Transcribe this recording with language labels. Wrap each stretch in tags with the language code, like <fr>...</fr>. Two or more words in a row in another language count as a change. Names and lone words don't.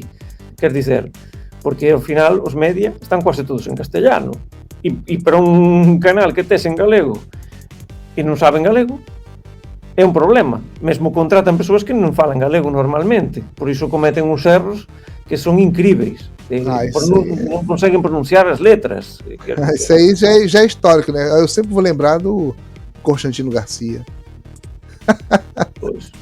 <gl>Quer dizer, porque ao final os media están quase todos en castellano. E para un canal que tes en galego e non saben galego, é un problema. Mesmo contratan persoas que non falan galego normalmente. Por iso cometen uns erros que son incríveis. Non conseguem pronunciar as letras.</gl> <pt>Isso aí já é histórico, né? Eu sempre vou lembrar do Constantino Garcia.</pt> <gl>Pois.</gl>